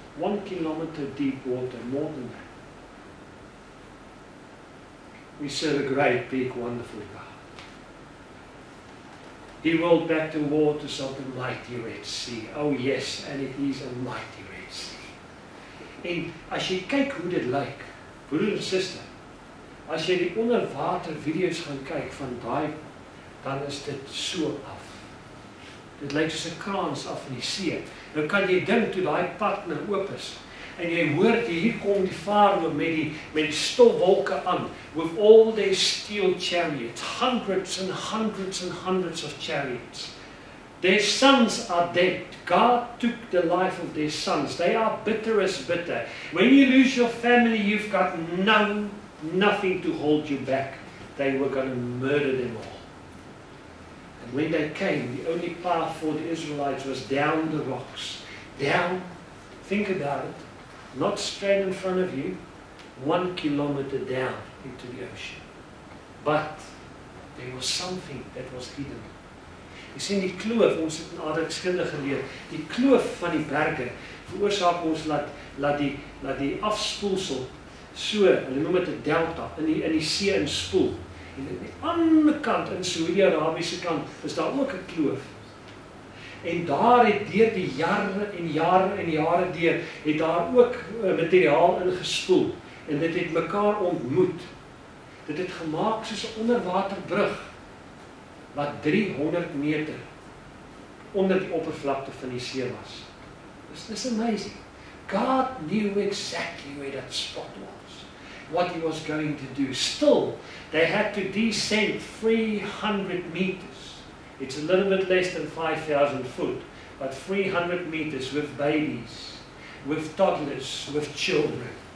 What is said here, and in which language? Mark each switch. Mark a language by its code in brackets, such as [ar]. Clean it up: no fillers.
[en] 1 kilometer deep water, more than that. We serve a great, big, wonderful God. He rolled back the waters of the mighty Red Sea. Oh yes, and it is a mighty Red Sea. [af] En as jy kyk hoe dit lyk, broer en suster, as jy die onderwater video's gaan kyk van daai, dan is dit so af. Dit lyk soos 'n kraans af in die see. Nou kan jy dink toe daai pad nou oop is, en jy hoor hier kom die Farao met die stofwolke aan, [en] with all their steel chariots, hundreds and hundreds and hundreds of chariots. Their sons are dead. God took the life of their sons. They are bitter as bitter. When you lose your family, you've got nothing to hold you back. They were going to murder them all. And when they came, the only path for the Israelites was down the rocks. Down, think about it, not straight in front of you, 1 kilometer down into the ocean. But there was something that was hidden. [af] Jy sien die kloof, ons het in aardrykskunde geleer, die kloof van die berge veroorsaak ons laat die afspoelsel so, hulle noem dit 'n delta, in die see inspoel. En aan die ander kant, in Saudi-Arabiese kant, is daar ook 'n kloof. En daar het deur die jare en jare deur, het daar ook materiaal ingespoel. En dit het mekaar ontmoet. Dit het gemaak soos 'n onderwaterbrug, wat 300 meter onder die oppervlakte van die see was. [en] This is amazing. God knew exactly where that spot was, what he was going to do. Still, they had to descend 300 meters. It's a little bit less than 5,000 foot, but 300 meters with babies, with toddlers, with children.